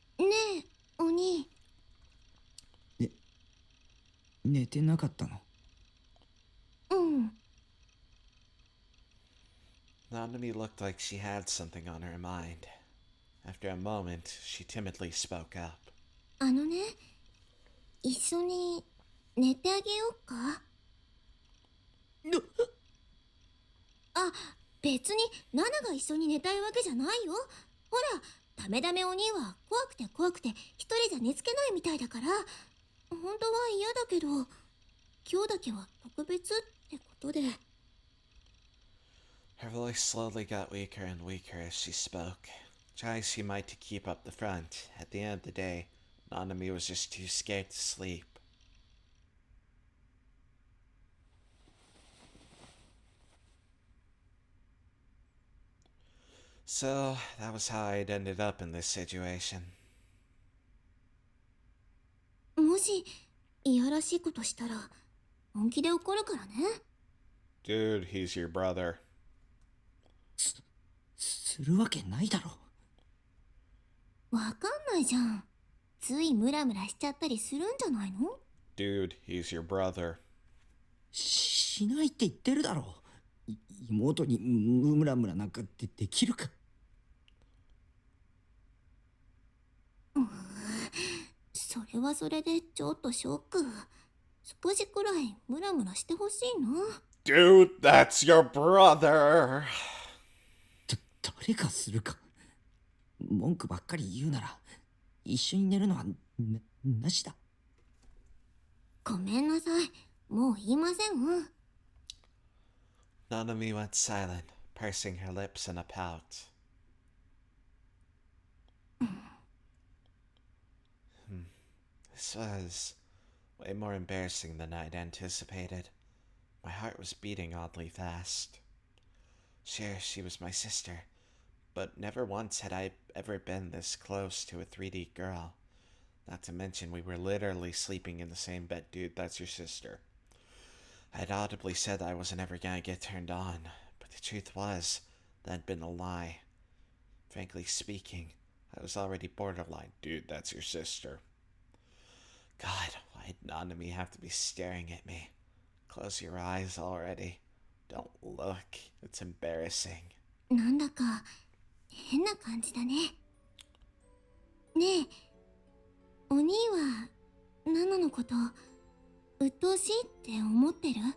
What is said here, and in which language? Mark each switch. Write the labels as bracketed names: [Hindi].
[Japanese] ねえ、お兄。寝てなかったの？うん。 [English] Nanami looked like she had something on her mind. After a moment, she timidly spoke up. [Japanese] あのね、一緒に寝てあげようか？あ、別にナナが一緒に寝たいわけじゃないよ。ほら、ダメダメお兄は怖くて怖くて一人じゃ寝つけないみたいだから、本当は嫌だけど、今日だけは特別ってことで。 [English] Her voice slowly got weaker and weaker as she spoke. Try as she might to keep up the front, at the end of the day, Nanami was just too scared to sleep. So, that was how I'd ended up in this situation. [Japanese] もし、いやらしいことしたら、本気で怒るからね。 [English] Dude, he's your brother. [Japanese] するわけないだろ。わかんないじゃん。ついムラムラしちゃったりするんじゃないの？ [English] Dude, he's your brother. [Japanese] しないって言ってるだろ。妹にムラムラなんかできるか？それはそれでちょっとショック。少しくらいムラムラしてほしいな。 Dude, that's your brother. 誰がするか。文句ばっかり言うなら一緒に寝るのはなしだ。ごめんなさい。もう言いません。 [English] Nanami went silent, pursing her lips in a pout. This was way more embarrassing than I'd anticipated. My heart was beating oddly fast. Sure, she was my sister, but never once had I ever been this close to a 3D girl. Not to mention we were literally sleeping in the same bed. Dude, that's your sister. I'd audibly said I wasn't ever gonna get turned on, but the truth was, that'd been a lie. Frankly speaking, I was already borderline. Dude, that's your sister. God, why'd Nanami have to be staring at me? Close your eyes already. Don't look. It's embarrassing. [Japanese] なんだか変な感じだね。ねえ、お兄はナナのこと鬱陶しいって思ってる？